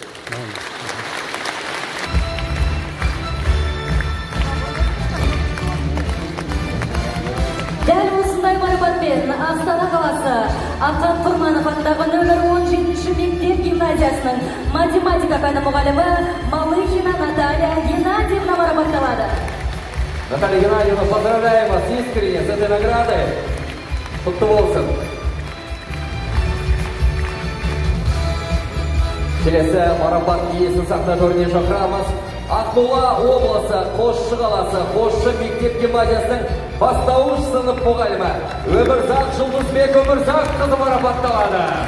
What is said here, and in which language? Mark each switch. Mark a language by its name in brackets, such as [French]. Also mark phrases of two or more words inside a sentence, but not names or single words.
[Kazakh] Дәл осындай марапатпен Астана қаласы Ақан Құрманов атындағы нөмір 17-ші мектеп гимназиясының математика пәні мұғалімі Малыхина Наталья Геннадьевна марапатталады. [Russian] Наталья Геннадьевна, поздравляем вас искренне с этой наградой. [Kazakh] Құтты болсын. Келесі марапат иесін сахна төріне шақырамыз. Ақмола облысы Қосшы қаласы Қосшы мектеп гимназиясының бастауыш сынып мұғалімі Өмірзақ Жұлдызбек Өмірзақ қызы марапатталады.